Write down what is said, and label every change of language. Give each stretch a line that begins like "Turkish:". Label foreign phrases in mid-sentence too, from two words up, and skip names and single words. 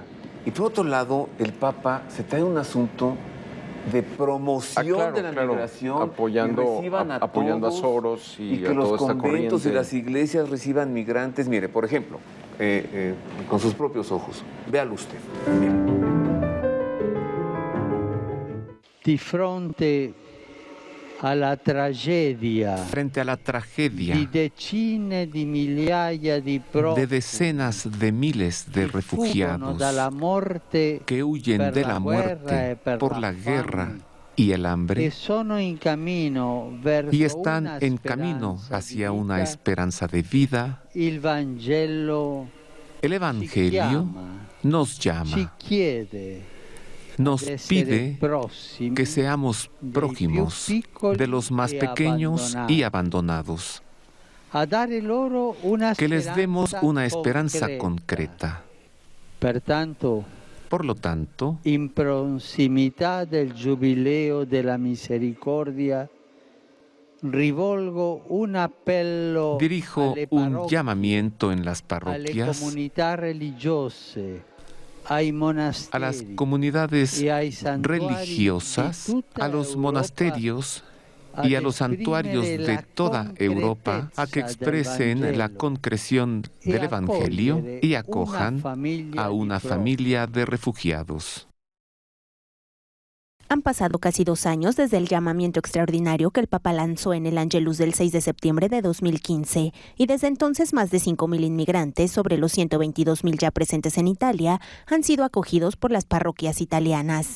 Spanish: Y por otro lado, el Papa se trae un asunto de promoción de la migración, apoyando a Soros y que a los toda esta conventos corriente. y las iglesias reciban migrantes. Mire, por ejemplo, con sus propios ojos, véalo usted. Mire.
Italian: Di fronte alla tragedia,
Spanish: Frente a la tragedia
Italian: di decine di migliaia di
Spanish: de decenas de miles de refugiados
Italian: dalla morte
Spanish: que huyen
Italian: per
Spanish: de la
Italian: la guerra
Spanish: muerte
Italian: e per
Spanish: por
Italian: la
Spanish: la guerra
Italian: fame,
Spanish: y el hambre
Italian: e sono in cammino verso
Spanish: y están
Italian: una
Spanish: en camino
Italian: speranza
Spanish: hacia
Italian: di
Spanish: una
Italian: vita.
Spanish: esperanza de vida.
Italian: Il Vangelo
Spanish: El Evangelio nos
Italian: ci
Spanish: llama,
Italian: chiede
Spanish: nos
Italian: di essere
Spanish: pide
Italian: prossimi
Spanish: que seamos
Italian: dei
Spanish: prójimos
Italian: più piccoli
Spanish: de los más
Italian: e
Spanish: pequeños y abandonados,
Italian: a dare loro una
Spanish: que les demos una esperanza
Italian: concreta.
Spanish: concreta.
Italian: Pertanto,
Spanish: Por lo tanto,
Italian: in prossimità del Giubileo della Misericordia, rivolgo un appello
Spanish: dirijo
Italian: alle
Spanish: un
Italian: parrocchie,
Spanish: llamamiento en las
Italian: alle
Spanish: parroquias,
Italian: comunità religiose, ai
Spanish: a las
Italian: monasteri
Spanish: comunidades
Italian: e ai santuari
Spanish: religiosas,
Italian: di tutta
Spanish: a los
Italian: Europa
Spanish: monasterios y a los santuarios de toda Europa a que expresen la concreción del Evangelio y acojan a una familia de refugiados. Han pasado casi 2 años desde el llamamiento extraordinario que el Papa lanzó en el Angelus del 6 de septiembre de 2015, y desde entonces más de 5.000 inmigrantes, sobre los 122.000 ya presentes en Italia, han sido acogidos por las parroquias italianas.